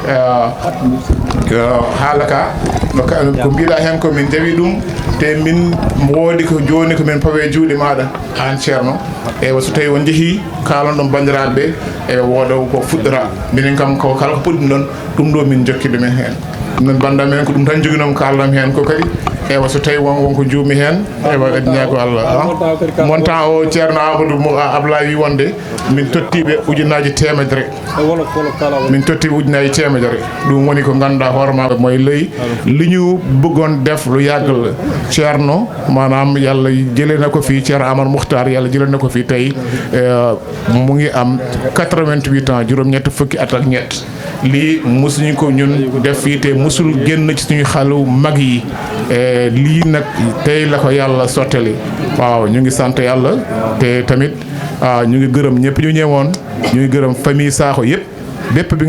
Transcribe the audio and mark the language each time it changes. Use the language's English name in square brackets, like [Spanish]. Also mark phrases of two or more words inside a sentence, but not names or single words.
[Fula] haala ka ko mbiɗa heen ko min jawi ɗum te min woodi ko jooni ko min pawe juuɗe maɗa an ceerno eyi so tawi on jeehi kalan ɗon bandiraɓe ɓe e wooda ko fuɗɗora minen kam ko kala ko puɗɗi ɗon ɗum ɗo min jokki ɗumen heen non banda men ko ɗum tan joguinomi kallam heen ko kadi ewa so tawi wonko juumi heen ewa addina ko Allah montant o ceerno [Wolof] Amadou Ablaye [Fula] wi wonde min tottiɓe ujunaji temedere min tottiɓe ujunaji temedere ɗum woni ko ganduɗa hoorema moye [Wolof] lëy li ñu bëggoon def lu yàgg la ceerno maanaam yàlla jëlee na ko fii ceerno Amadou Muxtaar yàlla jëlee na ko fii tey mu ngi am 88 ans juróom-ñett fukki at ak ñett lii musuñu ko ñun def fii te musul génn ci suñu xalu mag yi lii nag tey la ko yàlla sottali waaw ñu ngi sant yàlla te tamit ñu ngi gërëm ñëpp ñu ñëwoon ñu ngi gërëm famille Sakho yëpp bépp bi